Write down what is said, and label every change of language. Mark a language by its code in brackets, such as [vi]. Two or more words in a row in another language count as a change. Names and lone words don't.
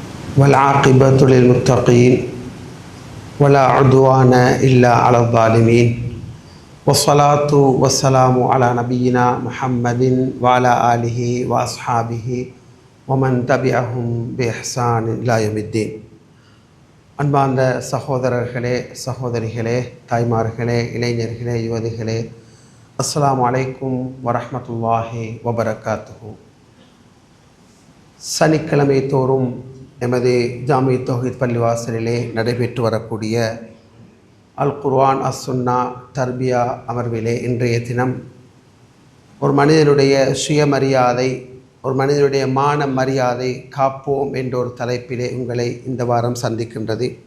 [ar] والعاقبة للمتقين ولا عدوان إلا على الظالمين والصلاة والسلام على نبينا محمد وعلى آله وأصحابه ومن تبعهم بإحسان إلى يوم الدين. [ta] அன்பார்ந்த சகோதரர்களே, சகோதரிகளே, தாய்மார்களே, இளைஞர்களே, யுவதிகளே, [ar] السلام عليكم ورحمة الله وبركاته. [ta] சனிக்கிழமை தோறும் எமது ஜாமி தௌஹீத் பள்ளிவாசலிலே நடைபெற்று வரக்கூடிய அல் குர்ஆன் அஸ்-சுன்னா தர்பியா அமர்விலே இன்றைய தினம் ஒரு மனிதனுடைய சுயமரியாதை, ஒரு மனிதனுடைய மான மரியாதை காப்போம் என்ற ஒரு தலைப்பிலே உங்களை இந்த வாரம் சந்திக்கின்றது.